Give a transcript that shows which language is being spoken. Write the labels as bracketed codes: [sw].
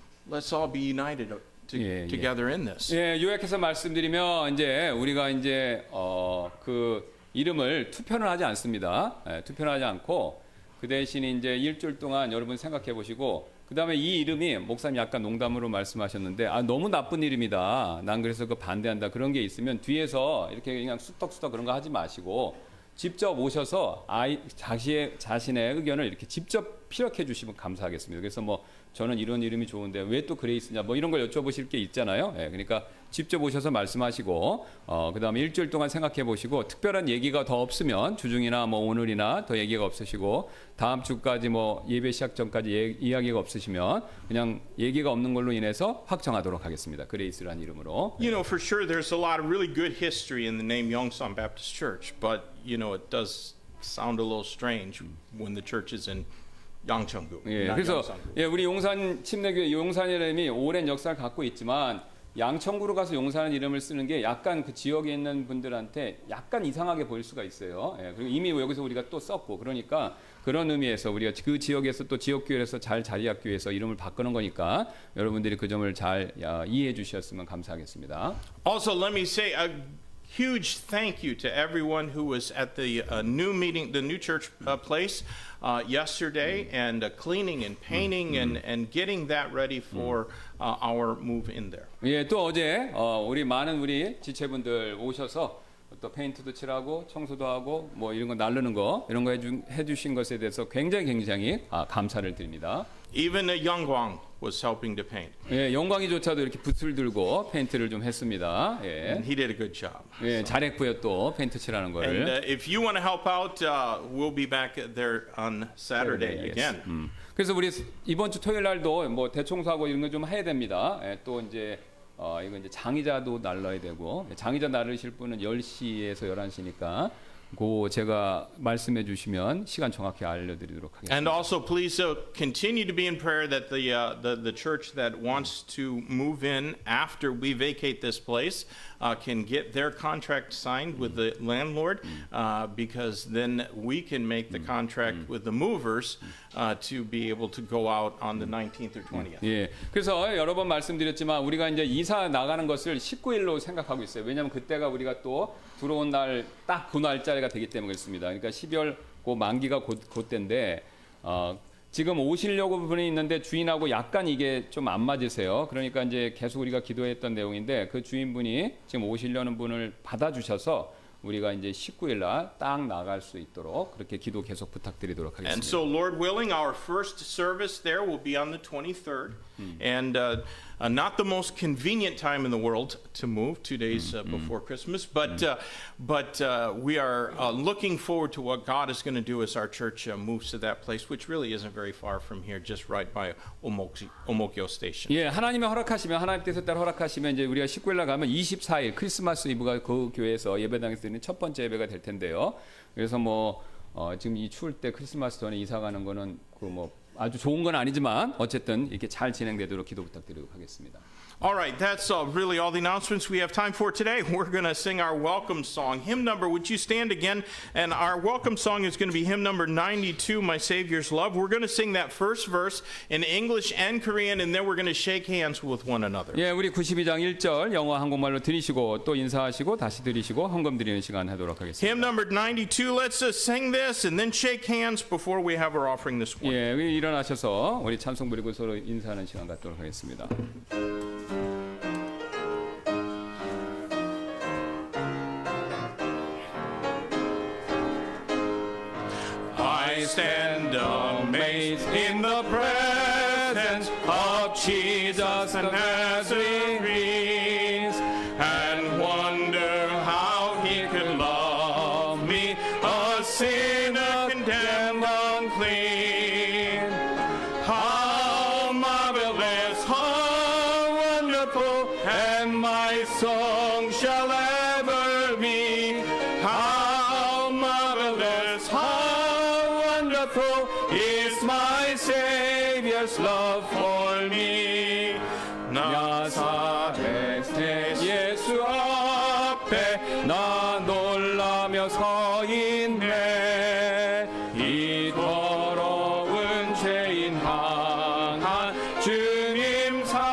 [en] let's all be united together in this. [ko] 예, 요약해서 말씀드리면 이제 우리가 이제 그 이름을 투표는 하지 않습니다. 예, 투표는 하지 않고 그 대신 이제 일주일 동안 여러분 생각해 보시고 그 다음에 이 이름이 목사님 약간 농담으로 말씀하셨는데 너무 나쁜 이름이다. 난 그래서 그 반대한다. 그런 게 있으면 뒤에서 이렇게 그냥 쑥덕쑥덕 그런 거 하지 마시고 직접 오셔서 자신의 의견을 이렇게 직접 피력해 주시면 감사하겠습니다. 그래서 뭐 저는 이런 이름이 좋은데 왜 또 그레이스냐 뭐 이런 걸 여쭤보실 게 있잖아요. 예, 그러니까 직접 오셔서 말씀하시고 그다음에 일주일 동안 생각해 보시고 특별한 얘기가 더 없으면 주중이나 뭐 오늘이나 더 얘기가 없으시고 다음 주까지 뭐 예배 시작 전까지 이야기가 없으시면 그냥 얘기가 없는 걸로 인해서 확정하도록 하겠습니다. 그레이스라는 이름으로. [en] You know, for sure there's a lot of really good history in the name Yongsan Baptist Church, but you know, it does sound a little strange when the church is in 양천구. [ko] 예, 그래서 예, 우리 용산 침례교회 용산이라는 이름이 오랜 역사를 갖고 있지만 양천구로 가서 용산은 이름을 쓰는 게 약간 그 지역에 있는 분들한테 약간 이상하게 보일 수가 있어요. 예, 그리고 이미 여기서 우리가 또 썼고 그러니까 그런 의미에서 우리가 그 지역에서 또 지역교회에서 잘 자리학교에서 이름을 바꾸는 거니까 여러분들이 그 점을 잘 이해해 주셨으면 감사하겠습니다. [en] Also, let me say a huge thank you to everyone who was at the new meeting, the new church place yesterday, and cleaning and painting and getting that ready for our move in there. [ko] 예, 또 어제 우리 많은 우리 지체분들 오셔서 또 페인트도 칠하고 청소도 하고 뭐 이런 거 나르는 거 이런 거 해주신 것에 대해서 굉장히 감사를 드립니다. [en] Even Youngwang was helping to paint. [ko] 예, 영광이조차도 이렇게 붓을 들고 페인트를 좀 했습니다. 예, [en] And he did a good job. [ko] 예, 잘했고요 또 페인트 칠하는 거를. [en] And if you want to help out, we'll be back there on Saturday again. [ko] 그래서 우리 이번 주 토요일 날도 뭐 대청소하고 이런 거 좀 해야 됩니다. 예, 또 이제 이거 이제 장의자도 날라야 되고 장의자 나르실 분은 10시에서 11시니까 그 제가 말씀해 주시면 시간 정확히 알려드리도록 하겠습니다. [en] And also, please continue to be in prayer that the church that wants to move in after we vacate this place can get their contract signed with the landlord, because then we can make the contract with the movers to be able to go out on the 19th or 20th. [ko] 예, 그래서 여러 번 말씀드렸지만 우리가 이제 이사 나가는 것을 19일로 생각하고 있어요. 왜냐하면 그때가 우리가 또 들어온 날 딱 그 날짜가 되기 때문에 그렇습니다. 그러니까 12월 그 만기가 그때인데 지금 오시려고 분이 있는데 주인하고 약간 이게 좀 안 맞으세요. 그러니까 이제 계속 우리가 기도했던 내용인데 그 주인분이 지금 오시려는 분을 받아주셔서 우리가 이제 19일 날 딱 나갈 수 있도록 그렇게 기도 계속 부탁드리도록 하겠습니다. [en] And so, Lord willing, our first service there will be on the 23rd, and not the most convenient time in the world to move, 2 days before Christmas, but we are looking forward to what God is going to do as our church moves to that place, which really isn't very far from here, just right by Omokyo Station. [ko] 예, 하나님의 허락하시면 하나님 뜻에 따라 허락하시면 이제 우리가 19일 날 가면 24일 크리스마스 이브가 그 교회에서 예배당에서 드리는 첫 번째 예배가 될 텐데요. 그래서 뭐 지금 이 추울 때 크리스마스 전에 이사 가는 거는 그 뭐 아주 좋은 건 아니지만 어쨌든 이렇게 잘 진행되도록 기도 부탁드리도록 하겠습니다. [en] All right, that's really all the announcements we have time for today. We're going to sing our welcome song. Hymn number, would you stand again? And our welcome song is going to be hymn number 92, My Savior's Love. We're going to sing that first verse in English and Korean, and then we're going to shake hands with one another. [ko] 예, 우리 92장 1절 영어 한국말로 드리시고 또 인사하시고 다시 드리시고 헌금 드리는 시간 하도록 하겠습니다. [en] Hymn number 92, let's sing this and then shake hands before we have our offering this morning. [ko] 예, 일어나셔서 우리 찬송 부리고 서로 인사하는 시간 갖도록 하겠습니다. [en] I stand amazed in the presence of Jesus the Nazarene, and wonder how he could love me, a sinner condemned unclean. How marvelous, how wonderful, and my song shall ever be. How marvelous, how wonderful is my Savior's love for me. [ko] 나사렛 예수 앞에 나 놀라며 서 있네. 이 더러운 죄인 향한 주님